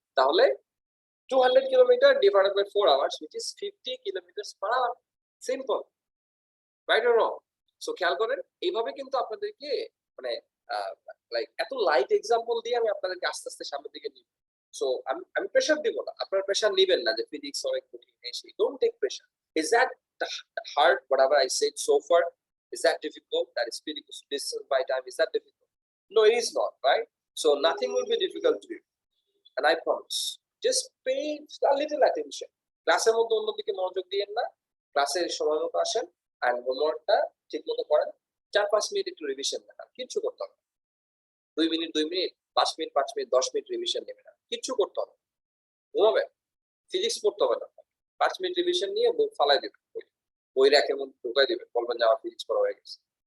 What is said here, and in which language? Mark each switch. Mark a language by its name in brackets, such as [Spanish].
[English] তাহলে 200 kilometer divided by 4 hours, which is 50 kilometers per hour. Simple, right or wrong? [Bangla] So খেয়াল করেন, এইভাবে কিন্তু আপনাদেরকে মানে লাইক এত লাইট এক্সাম্পল দিয়ে আমি আপনাদেরকে আস্তে আস্তে সামনের দিকে নিব। সো আমি প্রেশার দিব না, আপনারা প্রেশার নেবেন না যে ফিজিক্স অনেক কঠিন, এই [English] Don't take pressure. Is that hard whatever I said so far? Is that difficult? That is speed equals to distance by time, is that difficult? No, it is not, right? So nothing will be difficult to you, and I promise. Just pay a little attention. [Bangla] ক্লাসের মধ্যে অন্যদিকে মনোযোগ দিয়েন না, ক্লাসের সময় মতো আসেন, আর হোমওয়ার্কটা ঠিক মতো করেন। 4-5 মিনিট একটু রিভিশন দেখান, কিচ্ছু করতে হবে। 2 minute 2 minute, 5 minute 5 minute, 10 minute revision নেবেন, কিচ্ছু করতে হবে। ঘুমাবেন। ফিজিক্স পড়তে হবে না, 5 মিনিট রিভিশন নিয়ে বই ফালাই দিবেন, বই র্যাকের মধ্যে ঢুকাই দিবেন, বলবেন যে আমার ফিজিক্স পড়া হয়ে গেছে।